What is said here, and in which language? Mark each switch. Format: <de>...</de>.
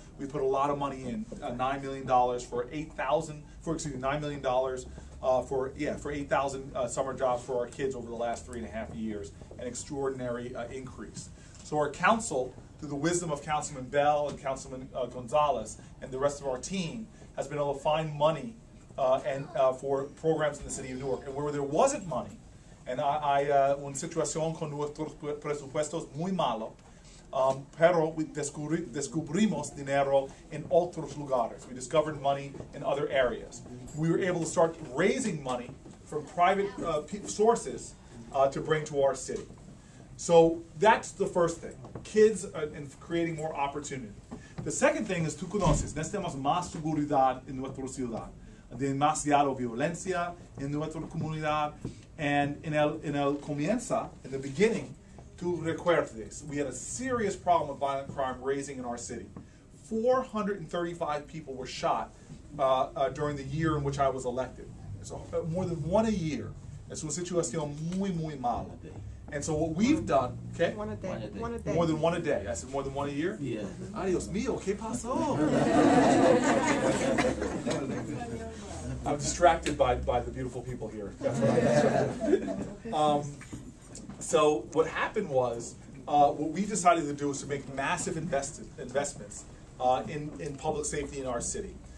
<en>We put a lot of money in, $9 million for 9 million dollars for 8,000 summer jobs for our kids over the last 3.5 years, an extraordinary increase. So our council, through the wisdom of Councilman Bell and Councilman Gonzalez and the rest of our team, has been able to find money for programs in the city of Newark. And where there wasn't money, and</en> <es>hay una situación con nuestros presupuestos muy malo, pero descubrimos dinero en otros lugares.</es> <en>We discovered money in other areas. We were able to start raising money from private sources to bring to our city. So that's the first thing, kids and creating more opportunity. The second thing is,</en> <es>tú conoces, necesitamos más seguridad en nuestra ciudad, demasiada violencia en nuestra comunidad,</es> <en>and in</en> <es>el comienza,</es> <en>in the beginning,</en> <es>tú recuerdes,</es> <en>we had a serious problem with violent crime raising in our city. 435 people were shot during the year in which I was elected. So more than one a year.</en> <es>Es una situación muy, muy mala.</es> <en>And so what we've done, okay? One a day. More than one a day. I said more than one a year? Yeah.</en> <es>Ay, Dios mío, ¿qué pasó?</es> <en>I'm distracted by the beautiful people here. That's what I am. So what happened was, what we decided to do was to make massive investments in public safety in our city.</en>